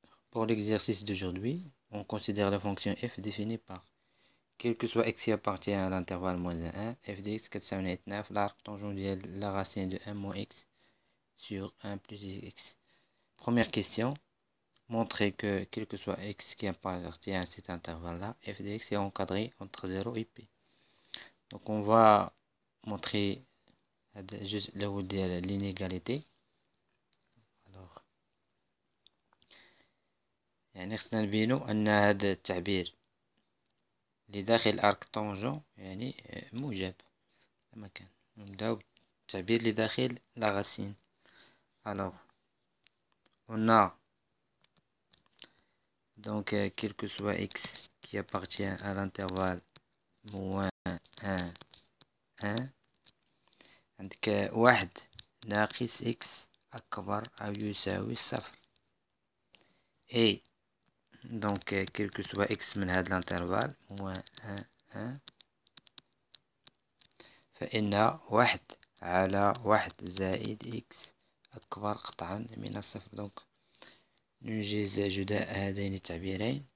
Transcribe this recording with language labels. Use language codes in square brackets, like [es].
[fr] Pour l'exercice d'aujourd'hui, on considère la fonction f définie par quel que soit x qui appartient à l'intervalle moins 1, f de x [ar] كتساوي [fr] 9 l'arc tangent ديال la racine de 1 moins x sur 1 plus x. Première question, montrer que quel que soit x qui appartient à cet intervalle-là, f de x est encadré entre 0 et p. Donc on va montrer juste l'inégalité. [ar] Alors يعني خصنا نبينو أن هذا التعبير اللي داخل الارك طونجون يعني موجب كما كان. نبداو بالتعبير اللي داخل لا راسين. [fr] alors on a donc quel que soit x qui appartient à l'intervalle moins 1 1 [ar] عندك واحد ناقص x أكبر أو يساوي صفر. [fr] et donc quel que soit x [ar] من هذا الانترفال [fr] moins 1 1 [ar] فإن واحد على واحد زائد إكس أكبر قطعا من الصفر. دونك ننجز جداء هذين التعبيرين.